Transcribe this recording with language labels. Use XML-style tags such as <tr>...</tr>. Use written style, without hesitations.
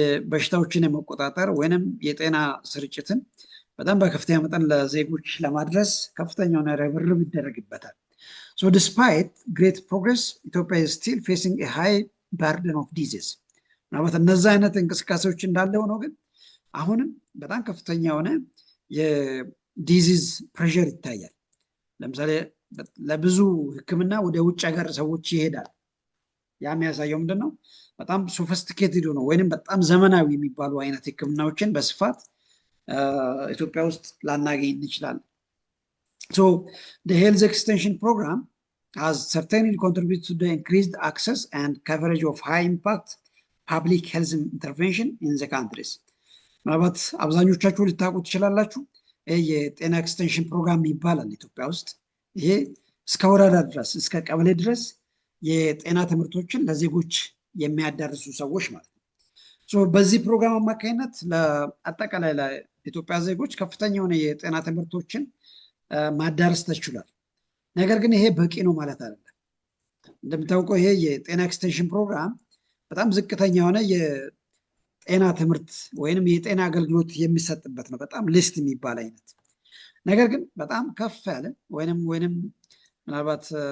<am>በሽታዎችን የመቆጣጠር ወይንም የጤና ስርጭትን በጣም በከፍተኛ መጠን ለዜጎች ለማድረስ ከፍተኛውን ርብርብ ይደረግበታል።</am> <en>So despite great progress, Ethiopia is still facing a high burden of disease.</en> <am>ምናልባት እነዛ አይነት እንቅስቃሴዎች እንዳለ ሆኖ ግን አሁንም በጣም ከፍተኛ የሆነ የዲዚዝ ፕሬሸር ይታያል። ለምሳሌ ለብዙ ሕክምና ወደ ውጭ ሀገር ሰዎች ይሄዳል። ያ የሚያሳየው ምንድን ነው? በጣም ሶፊስቲኬትድ ነው ወይንም በጣም ዘመናዊ የሚባሉ አይነት ሕክምናዎችን በስፋት ኢትዮጵያ ውስጥ ላናገኝ እንችላለን።</am> <en>So the health extension program has certainly contributed to the increased access and coverage of high impact public health intervention in the countries.</en> <am>ምናልባት አብዛኞቻችሁ ልታውቁ ትችላላችሁ። የጤና ኤክስቴንሽን ፕሮግራም ይባላል ኢትዮጵያ ውስጥ። ይሄ እስከ ወረዳ ድረስ እስከ ቀበሌ ድረስ የጤና ትምህርቶችን ለዜጎች የሚያዳርሱ ሰዎች ማለት ነው። በዚህ ፕሮግራም አማካኝነት ለአጠቃላይ ለኢትዮጵያ ዜጎች ከፍተኛ የሆነ የጤና ትምህርቶችን ማዳረስ ተችሏል። ነገር ግን ይሄ በቂ ነው ማለት አይደለም። እንደምታውቀው ይሄ የጤና ኤክስቴንሽን ፕሮግራም በጣም ዝቅተኛ የሆነ የጤና ትምህርት ወይንም የጤና አገልግሎት የሚሰጥበት ነው፣ በጣም ሊስት የሚባል አይነት። ነገር ግን በጣም ከፍ ያለ ወይንም ምናልባት</am>